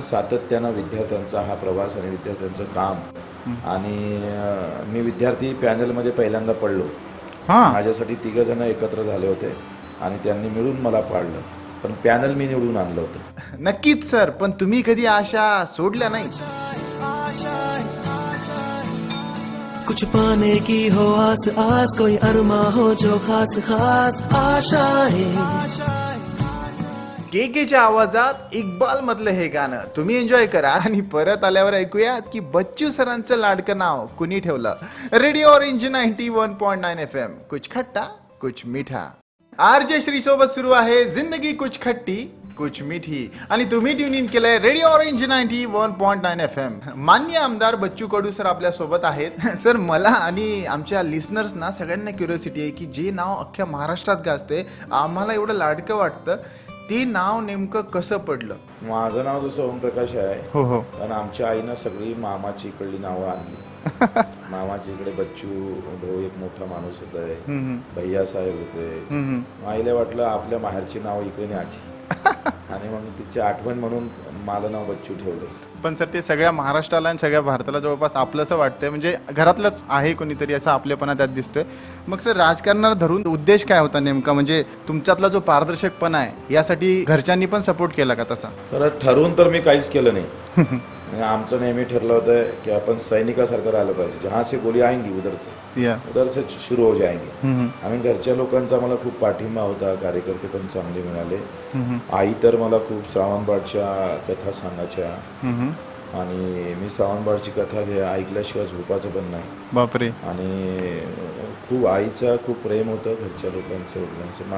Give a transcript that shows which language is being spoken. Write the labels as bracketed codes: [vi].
[mr] सातत्यानं विद्यार्थ्यांचा हा प्रवास आणि विद्यार्थ्यांचं काम. आणि मी विद्यार्थी पॅनलमध्ये पहिल्यांदा पडलो. माझ्यासाठी 3 जण एकत्र झाले होते आणि त्यांनी मिळून मला पाडलं, पण पॅनल मी निवडून आणलं होतं. नक्कीच सर, पण तुम्ही कधी आशा सोडल्या नाही. [hi] कुछ पाने की हो आस आस, कोई अरमा हो जो खास खास आशाएं. [mr] केकेच्या आवाजात इक्बाल मधलं हे गाणं तुम्ही एन्जॉय करा आणि परत आल्यावर ऐकूयात की बच्चू सरांचं लाडकं नाव कुणी ठेवलं. [hi] रेडिओ ऑरेंज 91.9 FM, कुछ खट्टा कुछ मीठा. [mr] RJ श्री सोबत सुरू आहे जिंदगी कुछ खट्टी कुछ मीठी आणि तुम्ही ट्यून इन केलंय रेडिओ ऑरेंज 91.9 FM. माननीय आमदार बच्चू कडू सर आपल्या सोबत आहेत. सर, मला आणि आमच्या लिसनर्सना सगळ्यांना क्युरियोसिटी आहे की जे नाव अख्ख्या महाराष्ट्रात गाजते, आम्हाला एवढं लाडकं वाटतं, ते नाव नेमकं कसं पडलं? माझं नाव जसं ओमप्रकाश आहे. हो. कारण आमच्या आईनं सगळी मामाची इकडली नावं आणली. मामाची इकडे बच्चू भाऊ एक मोठा माणूस होता, भैया साहेब होते. आईला वाटलं आपल्या माहेरची नाव इकडे न्यायची आणि मग तिची आठवण म्हणून मला नाव बच्चू ठेवलं. पण सर, ते सगळ्या महाराष्ट्राला आणि सगळ्या भारताला जवळपास आपलंसं वाटतंय, म्हणजे घरातलंच आहे कोणीतरी, असा आपलेपणा त्यात दिसतोय. मग सर, राजकारणाला धरून उद्देश काय होता नेमका? म्हणजे तुमच्यातला जो पारदर्शकपणा आहे यासाठी घरच्यांनी पण सपोर्ट केला का तसा? तर ठरवून तर मी काहीच केलं नाही. आमचं नेहमी ठरलं होतं की आपण सैनिकासारखं राहिलं पाहिजे. [hi] जहां से गोली आएंगी उधर से शुरू हो जाएंगे. [mr] आणि घरच्या लोकांचा मला खूप पाठिंबा होता, कार्यकर्ते पण चांगले मिळाले. आई तर मला खूप श्रावणबाळच्या कथा सांगायच्या आणि मी श्रावणबाळची कथा ऐकल्याशिवाय झोपायचं पण नाही. बापरे. आणि खूप आईचं खूप प्रेम होतं घरच्या लोकांचं, वडिलांचं.